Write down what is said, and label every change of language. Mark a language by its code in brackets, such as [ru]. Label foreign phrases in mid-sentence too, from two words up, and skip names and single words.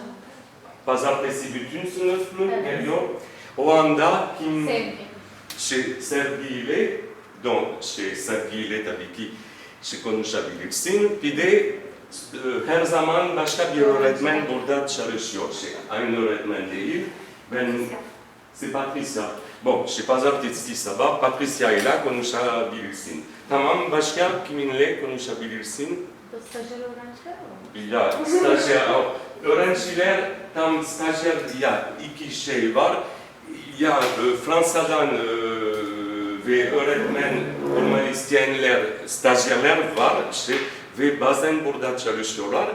[tr] Pazartesi bütün sınıf mı Evet. geliyor? O anda kim Sevgi. Sergiyle, Sergiyle tabii ki konuşabilirsin. Bir de her zaman başka bir öğretmen burada çalışıyor. Aynı öğretmen değil. [fr] C'est Patricia. Bon, [tr] pazartesi sabah Patricia ile konuşabilirsin. Tamam, başka kiminle konuşabilirsin? Stajyer öğrenciler mi? Ya stajyer, öğrenciler tam stajyer, ya iki şey var. Ya Fransa'dan ve öğretmen olmak isteyenler, stajyerler var ve bazen burada çalışıyorlar.